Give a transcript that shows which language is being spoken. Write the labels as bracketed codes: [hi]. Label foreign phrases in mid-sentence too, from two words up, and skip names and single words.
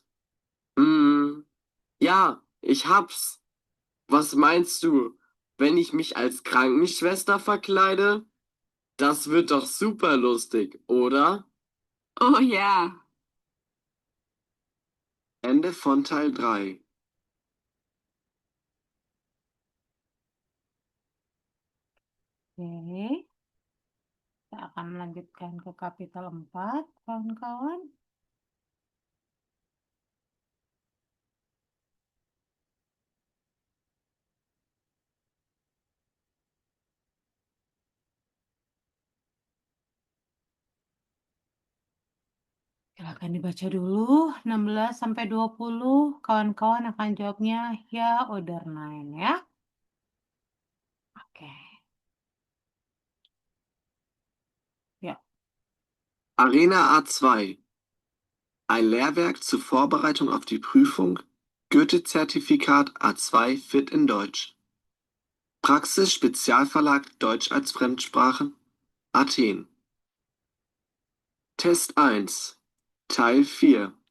[de] Hm, ja, ich hab's. Was meinst du, wenn ich mich als Krankenschwester verkleide? Das wird doch super lustig, oder? Oh ja. Ende von Teil 3. [id] Oke, kita akan melanjutkan ke kapitel 4, kawan-kawan. Silakan dibaca dulu 16 sampai 20. Kawan-kawan akan jawabnya ya [de] oder nein [id] ya. Oke. Ya. [de] Arena A2. Ein Lehrwerk zur Vorbereitung auf die Prüfung Goethe-Zertifikat A2 Fit in Deutsch. Praxis Spezialverlag Deutsch als Fremdsprache Athen. Test 1. Teil 4.